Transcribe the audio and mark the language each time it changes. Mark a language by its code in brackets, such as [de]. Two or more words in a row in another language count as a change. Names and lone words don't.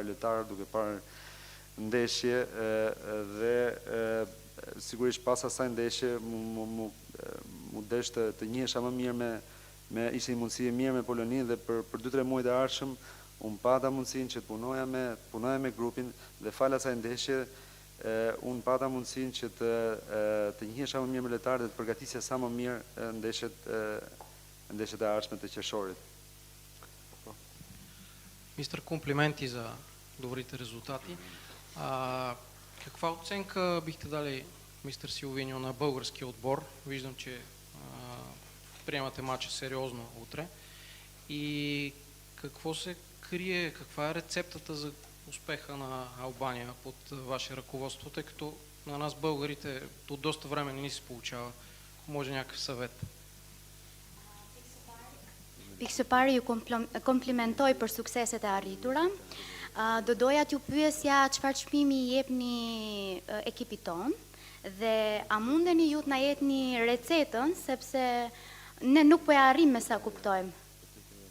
[sq] lojtarë, duke parë ndeshje dhe sigurisht pas asaj ndeshje mu desh të njihesha më mirë ishte një mundësi e mirë me Poloninë dhe për 2-3 muaj të ardhshëm unë pata mundësinë që të punoja me grupin dhe falë asaj ndeshje unë pata mundësinë që të njihesha më mirë me lojtarët dhe të përgatisja sa më mirë ndeshjet e ardhshme të qershorit. [bg] Мистер, комплименти за добрите резултати. Каква оценка бихте дали, мистер Силвиньо, на българския отбор? Виждам, че приемате матча сериозно утре. И какво се крие, каква е рецептата за успеха на Албания под ваше ръководство, тъй като на нас българите от доста време не ни се получава. Може някакъв съвет? [sq] Pikë së pari ju komplimentoj për sukseset e arritura. Do doja t'ju pyesja çfarë çmimi i jepni ekipit ton dhe a mundeni ju të na jepni recetën sepse ne nuk po ja arrim me sa kuptojmë.